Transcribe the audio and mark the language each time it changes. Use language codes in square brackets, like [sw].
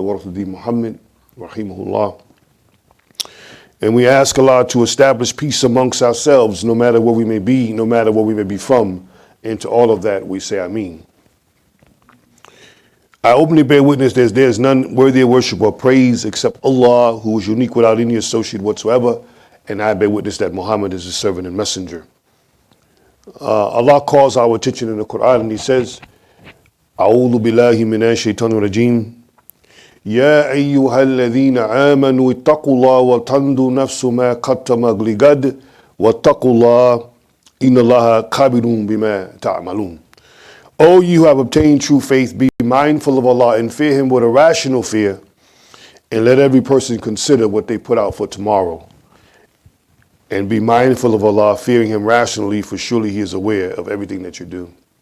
[en] Warthadi Muhammad, rahimahullah. And we ask Allah to establish peace amongst ourselves, no matter where we may be, no matter where we may be from. And to all of that, we say Ameen. I openly bear witness that there is none worthy of worship or praise except Allah, who is unique without any associate whatsoever. And I bear witness that Muhammad is His servant and messenger. Allah calls our attention in the Quran and He says, [ar] أعوذ بالله من الشيطان الرجيم يا أيها الذين آمنوا اتقوا الله وتنظر نفس ما قدمت لغد واتقوا الله إن الله خبير بما تعملون. [en] O you who have obtained true faith, be mindful of Allah and fear Him with a rational fear, and let every person consider what they put out for tomorrow. And be mindful of Allah, fearing Him rationally, for surely He is aware of everything that you do.